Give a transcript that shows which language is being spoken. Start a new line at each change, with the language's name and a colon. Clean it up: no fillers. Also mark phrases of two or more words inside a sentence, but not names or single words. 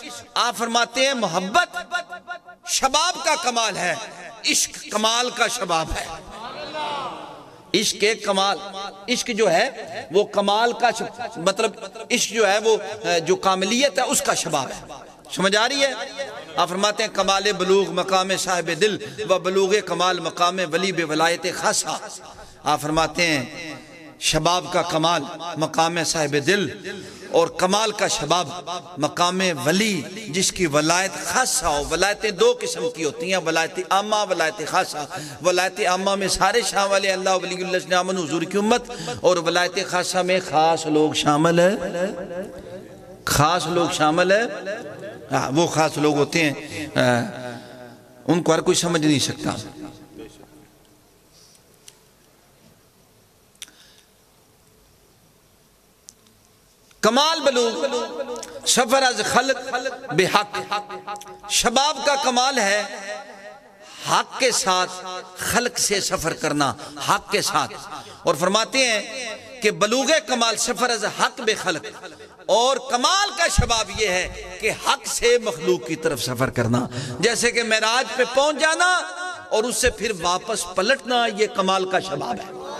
Urdu: آپ فرماتے ہیں محبت شباب کا کمال ہے، عشق کمال کا شباب ہے۔ عشق کمال، عشق جو ہے وہ کمال کا مطلب عشق جو ہے وہ جو کاملیت ہے اس کا شباب ہے، سمجھ آ رہی ہے؟
Persian: آپ فرماتے ہیں کمال بلوغ مقام صاحب دل و بلوغ کمال مقام ولی بے ولایت خاصہ۔
Urdu: آپ فرماتے ہیں شباب کا کمال مقام صاحب دل اور کمال کا شباب مقام ولی جس کی ولایت خاصہ ہو۔ ولایتیں 2 قسم کی ہوتی ہیں، ولایت عامہ، ولایت خاصہ۔ ولایت عامہ میں سارے شاہ والے اللہ ولی اللہ
Arabic: صلی اللہ علیہ وسلم
Urdu: حضور کی امت، اور ولایت خاصہ میں خاص لوگ شامل ہے، خاص لوگ شامل ہے، وہ خاص لوگ ہوتے ہیں ان کو ہر کوئی سمجھ نہیں سکتا۔
Persian: کمال بلوغ سفر از خلق بحق،
Urdu: شباب کا کمال ہے حق کے ساتھ خلق سے سفر کرنا، حق کے ساتھ۔ اور فرماتے ہیں کہ
Persian: بلوغ کمال سفر از حق بے خلق،
Urdu: اور کمال کا شباب یہ ہے کہ حق سے مخلوق کی طرف سفر کرنا، جیسے کہ معراج پہ پہنچ جانا اور اس سے پھر واپس پلٹنا، یہ کمال کا شباب ہے۔